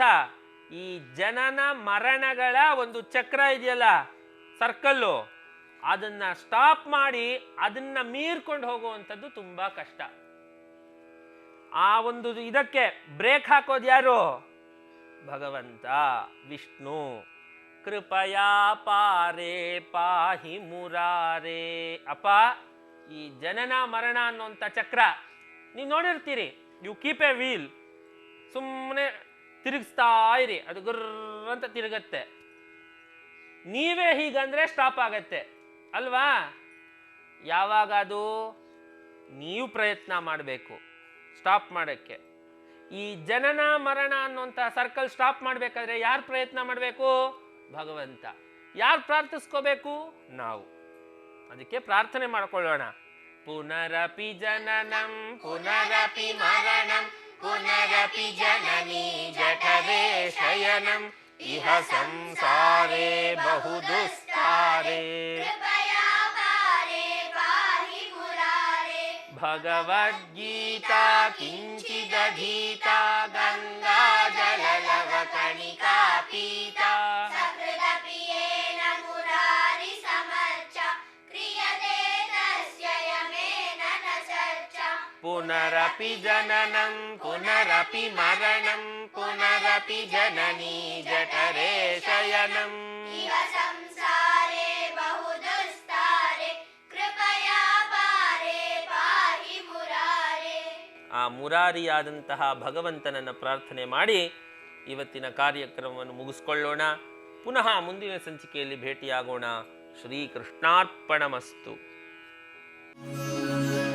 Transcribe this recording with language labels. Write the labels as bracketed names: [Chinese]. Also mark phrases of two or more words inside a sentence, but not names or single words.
[Kannada] ಈ ಜನನ ಮರಣಗಳ ಒಂದು ಚಕ್ರ ಇದೆಯಲ್ಲ, ಸರ್ಕಲ್ಲು, ಅದನ್ನ ಸ್ಟಾಪ್ ಮಾಡಿ ಅದನ್ನ ಮೀರ್ಕೊಂಡು ಹೋಗುವಂಥದ್ದು ತುಂಬ ಕಷ್ಟ. ಆ ಒಂದು ಇದಕ್ಕೆ ಬ್ರೇಕ್ ಹಾಕೋದು ಯಾರು? ಭಗವಂತ, [Sanskrit] ವಿಷ್ಣು. ಕೃಪಯಾ ಪಾರೇ ಪಾಹಿ ಮುರಾರೇ. [Kannada] ಅಪ್ಪ, ಈ ಜನನ ಮರಣ ಅನ್ನೋಂಥ ಚಕ್ರ ನೀವು ನೋಡಿರ್ತೀರಿ. [English] you keep a wheel, [Kannada] ಸುಮ್ಮನೆ ತಿರುಗಿಸ್ತಾ ಇರಿ, ಅದು ಗುರ್ರ ಅಂತ ತಿರುಗತ್ತೆ. ನೀವೇ ಹೀಗಂದ್ರೆ ಸ್ಟಾಪ್ ಆಗತ್ತೆ ಅಲ್ವಾ? ಯಾವಾಗ ಅದು ನೀವು ಪ್ರಯತ್ನ ಮಾಡಬೇಕು ಸ್ಟಾಪ್ ಮಾಡೋಕ್ಕೆ. ಈ ಜನನ ಮರಣ ಅನ್ನುವಂಥ ಸರ್ಕಲ್ ಸ್ಟಾಪ್ ಮಾಡಬೇಕಾದ್ರೆ ಯಾರು ಪ್ರಯತ್ನ ಮಾಡಬೇಕು? ಭಗವಂತ. ಯಾರು ಪ್ರಾರ್ಥಿಸ್ಕೋಬೇಕು? ನಾವು. ಅದಕ್ಕೆ ಪ್ರಾರ್ಥನೆ ಮಾಡ್ಕೊಳ್ಳೋಣ. [Sanskrit] ಪುನರಪಿ ಜನನಂ ಪುನರಪಿ ಮರಣಂ ಪುನರಪಿ ಜನನಿ ಜಠರೇ ಶಯನಂ ಇಹ ಸಂಸಾರೇ ಬಹುದುಸ್ತಾರೆ. ಭಗವದ್ಗೀತಾ ಕಿಂಚಿದಧೀತಾ ಗಂಗಾ ಜಲಲವ ಕಣಿಕಾ ಪೀತಾ ಸಕೃದಪಿಯೇನ ಮುರಾರಿ ಸಮರ್ಚ ಕ್ರಿಯತೆ ತಸ್ಯ ಯಮೇನ ನ ಚರ್ಚ. ಪುನರಪಿ ಜನನಂ ಪುನರಪಿ ಮರಣಂ ಪುನರಪಿ ಜನನಿ ಜಠರೇ ಶಯನಂ ಇಹ ಸಂಸಾರೇ ಬಹುದುಸ್ತಾರೆ. ಕೃಪಯಾ ಪಾರೇ ಪಾಹಿ ಮುರಾರೇ. [Kannada] ಆ ಮುರಾರಿಯಾದಂತಹ ಭಗವಂತನನ್ನು ಪ್ರಾರ್ಥನೆ ಮಾಡಿ ಇವತ್ತಿನ ಕಾರ್ಯಕ್ರಮವನ್ನು ಮುಗಿಸ್ಕೊಳ್ಳೋಣ. ಪುನಃ ಮುಂದಿನ ಸಂಚಿಕೆಯಲ್ಲಿ ಭೇಟಿಯಾಗೋಣ. [Sanskrit] ಶ್ರೀಕೃಷ್ಣಾರ್ಪಣಮಸ್ತು.